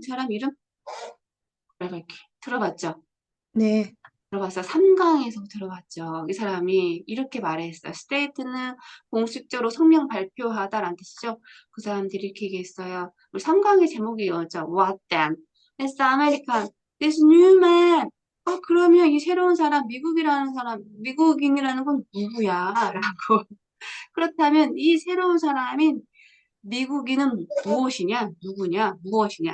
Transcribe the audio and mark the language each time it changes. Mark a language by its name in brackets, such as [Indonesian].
[Korean] 이 사람 이름? 쿠레벨코 들어봤죠? 네. 들어봤어. 3강에서 들어봤죠. 이 사람이 이렇게 말했어요. 스테이트는 공식적으로 성명 발표하다라는 뜻이죠. 그 사람들이 이렇게 얘기했어요. 우리 3강의 제목이 이거죠. [English] What then? This American, this new man. [Korean] 그러면 이 새로운 사람, 미국인이라는 건 누구야? 라고. 그렇다면 이 새로운 사람인 미국인은 무엇이냐? 누구냐? 무엇이냐?